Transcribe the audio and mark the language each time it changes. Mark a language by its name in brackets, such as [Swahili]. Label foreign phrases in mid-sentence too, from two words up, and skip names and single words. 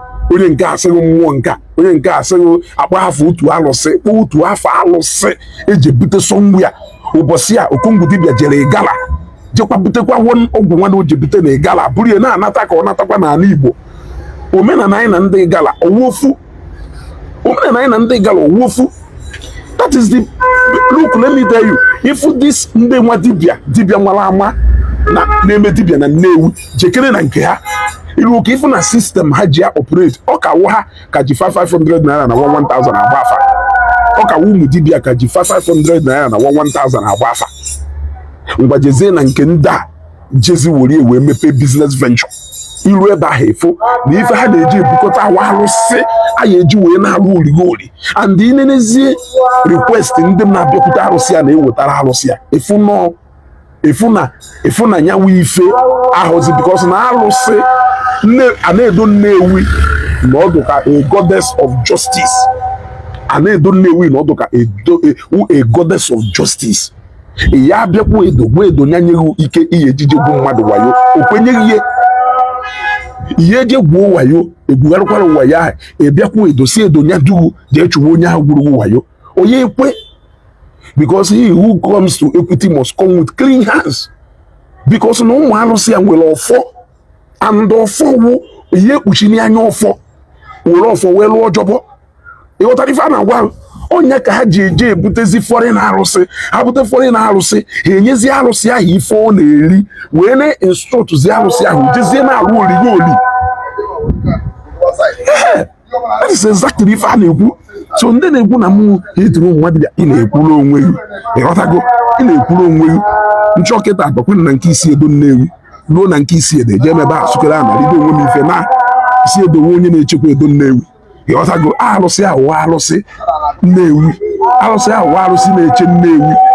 [Igbo] Onye nke a sị gị mmụọ nke a, onye nke a sị gị akpa afọ otu alụsị, kpọ otu afọ alụsị eji ebute somewhere. Ụbọchị a, Okongwu dibịa jere Igala, jekwa butekwa one ọgwụ nwa na o ji bute na Igala, buru ya na-anata ka ọ natakwa n'ala Igbo. Omenala anyị na ndị Igala, ọ wụ ofu. Omenala anyị na ndị Igala, ọ wụ ofu. [English] That is the, look, let me tell you, if this [Igbo] ndị nwa dibịa, dibịa nwara ama na na-eme dibịa na Nnewi, jekere na nke ha. Ilu ka ifu na system ha ji ya operate, ọ ka wụ ha ka ji five hundred naira na one thousand agba afa. Ọ ka wụ ụmụ dibịa ka ji five hundred naira na one thousand agba afa. Ngwa jezie na nke ndị a, jezi were wee mepee [English] business venture. [Igbo] Iru ebe ahụ efu na ife ha na-eji ebukọta awa alụsị a ya eji wee na-alụ origori. And ị nenezie request ndị m na-abịakwute arụsị a na-ewetara arụsị a, efu nọ, efu na, efu na nyanwụ ife ahụzi, because na alụsị nne, a na-edo Nnewi na ọ dị ka [English] a goddess of justice. [Igbo] A na-edo Nnewi na ọ dị ka a do-, a, [English] a goddess of justice. [Igbo] Ị ya abịakwa edo, gwa edo nya nyeghị ike ihe ejije bụ mmadụ wayo. O kwenyeghị ihe. Ihe eje gwuo wayo, egwugharịkwara wayo ahụ. Ị bịakwa edo, si edo nya dugu, jee chụwa onye ahụ gwuru wayo. Onye ekwe? [English] Because he who comes to equity must come with clean hands. [Igbo] Because na ụmụ alụsị ya nwere ọfọ. And ọfọ wụ ihe ekpuchi n'anya ọfọ. Were ọfọ wee lụọ ọjọbọ. Ị ghọtara ife a na-agwa? Onye ka ha ji eje ebutezi foreign arụsị. Ha bute foreign arụsị, ha enyezi arụsị ahụ ife ọ na-eri, wee na-instructzi arụsị ahụ, jezie na-alụ oriri oli. Ee, [English] that is exactly [Igbo] ife a na-ekwu. So ndị na-ekwu na mụ hitiri ụmụ nwa dibịa, ị na-ekwuru onwe gị. Ị ghọtago? Ị na-ekwuru onwe gị. Nchọ kịta bakwa na nke isi edo Nnewi, ruo na nke isi edo, eje ebe a sụkere ana, rido onwe m ife na isi edo nwe onye na-echekwa edo Nnewi. Ị ghọtago? Alụsị ahụ wụ alụsị Nnewi. Alụsị ahụ wụ alụsị na-eche Nnewi.